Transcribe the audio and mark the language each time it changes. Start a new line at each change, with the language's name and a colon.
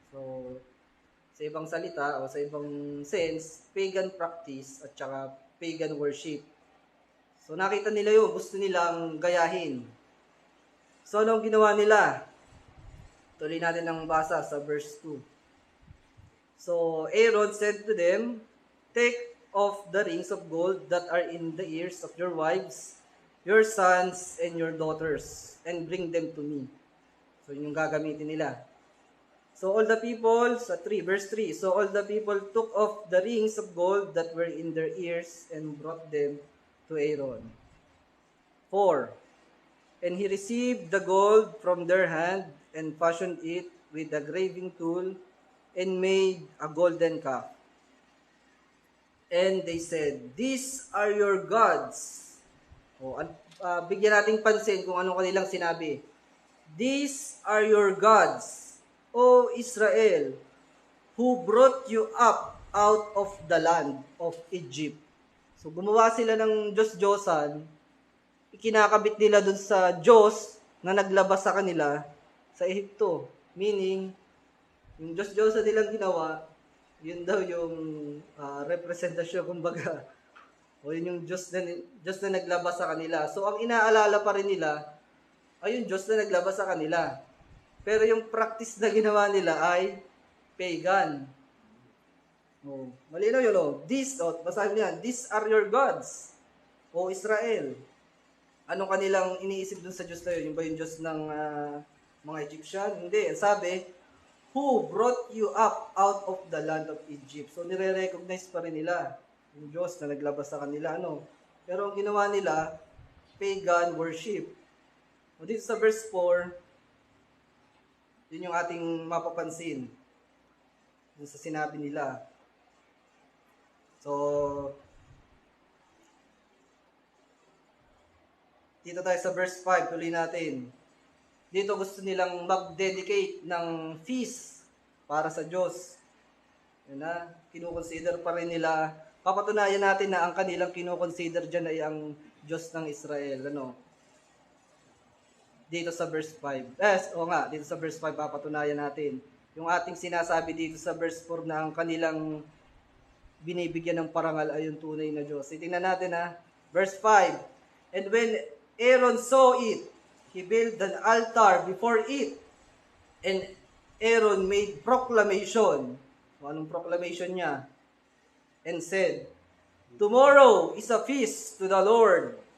Filipino: So, sa ibang salita o sa ibang sense, pagan practice at saka pagan worship. So, nakita nila yun, gusto nilang gayahin. So, anong ginawa nila? Tuloy natin ang basa sa verse 2.
English: So, Aaron said to them, "Take off the rings of gold that are in the ears of your wives, your sons, and your daughters, and bring them to me."
Filipino: So, yun yung gagamitin nila.
English: So, all the people, verse 3, "So all the people took off the rings of gold that were in their ears and brought them to Aaron." 4, "And he received the gold from their hand and fashioned it with a graving tool and made a golden calf. And they said, These are your gods."
Filipino: Bigyan nating pansin kung ano kanilang sinabi.
English: "These are your gods O Israel, who brought you up out of the land of Egypt.
Filipino: So gumawa sila ng Diyos-Diyosan, ikinakabit nila dun sa Diyos na naglabas sa kanila sa Ehipto. Meaning, yung Diyos-Diyosan nilang ginawa, yun daw yung representasyon, kumbaga, o yun yung Diyos na naglabas sa kanila. So ang inaalala pa rin nila ay yung Diyos na naglabas sa kanila. Pero yung practice na ginawa nila ay pagan. Oh, malinaw yun, oh. Basahin niyan,
English: these are your gods, O Israel.
Filipino: Anong kanilang iniisip dun sa Diyos na yun? Yung ba yung Diyos ng mga Egyptian? Hindi. Sabi,
English: who brought you up out of the land of Egypt.
Filipino: So, nire-recognize pa rin nila yung Diyos na naglabas sa kanila. Pero ang ginawa nila, pagan worship. O dito sa verse 4, yun yung ating mapapansin. Dun sa sinabi nila. So, dito tayo sa verse 5, tuloy natin. Dito gusto nilang mag-dedicate ng feast para sa Diyos. Yan na, kinukonsider pa rin nila. Papatunayan natin na ang kanilang kinukonsider dyan ay ang Diyos ng Israel. Dito sa verse 5. Dito sa verse 5 papatunayan natin. Yung ating sinasabi dito sa verse 4 na ang kanilang binibigyan ng parangal ay yung tunay na Diyos. Tingnan natin verse 5.
English: And when Aaron saw it, he built an altar before it. And Aaron made proclamation.
Filipino: Anong proclamation niya?
English: And said, tomorrow is a feast to the Lord.